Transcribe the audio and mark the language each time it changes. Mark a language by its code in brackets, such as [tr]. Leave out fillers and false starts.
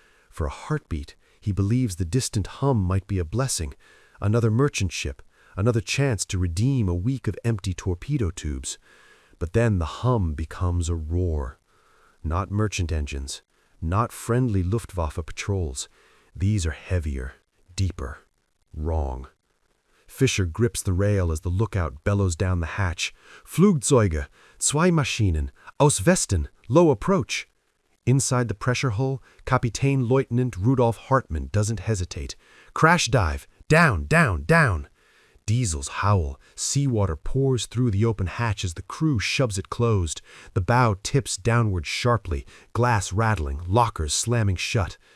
[en] For a heartbeat, he believes the distant hum might be a blessing, another merchant ship, another chance to redeem a week of empty torpedo tubes. But then the hum becomes a roar. Not merchant engines, not friendly Luftwaffe patrols. These are heavier, deeper, wrong. Fischer grips the rail as the lookout bellows down the hatch. [de] Flugzeuge, zwei Maschinen, aus Westen, [en] low approach. Inside the pressure hull, Kapitän Leutnant Rudolf Hartmann doesn't hesitate. Crash dive, down, down, down. Diesels howl, seawater pours through the open hatch as the crew shoves it closed. The bow tips downward sharply, glass rattling, lockers slamming shut.